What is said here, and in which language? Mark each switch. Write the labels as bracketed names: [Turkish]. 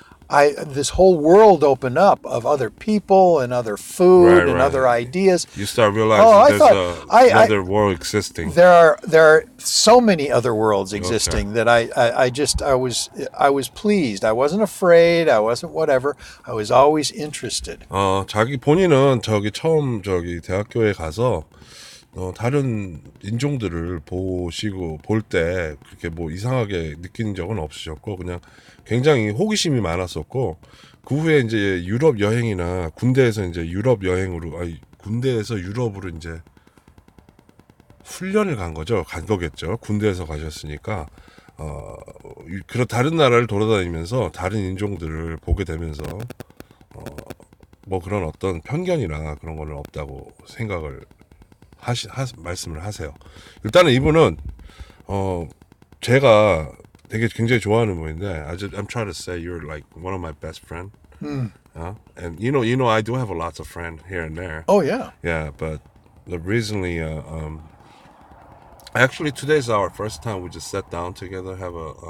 [English] this whole world opened up of other people and other food and other ideas. You start realizing another world existing. There are so many other worlds existing that I was pleased. I wasn't afraid. I wasn't whatever. I was always interested. [Korean] 자기 본인은 처음 대학교에 가서 다른 인종들을 보시고 볼 때 그렇게 뭐 이상하게 느낀 적은 없으셨고 그냥 굉장히 호기심이 많았었고 그 후에 이제 유럽 여행이나 군대에서 이제 군대에서 유럽으로 이제 훈련을 간 거겠죠. 군대에서 가셨으니까 그런 다른 나라를 돌아다니면서 다른 인종들을 보게 되면서 뭐 그런 어떤 편견이나 그런 거는 없다고 생각을 말씀을 하세요. 일단은 이분은 제가 되게 굉장히 좋아하는 분인데 [English] I'm trying to say you're like one of my best friend. And you know I do have a lots of friends here and there. Oh yeah. Yeah, but recently actually today's our first time we just sat down together, have a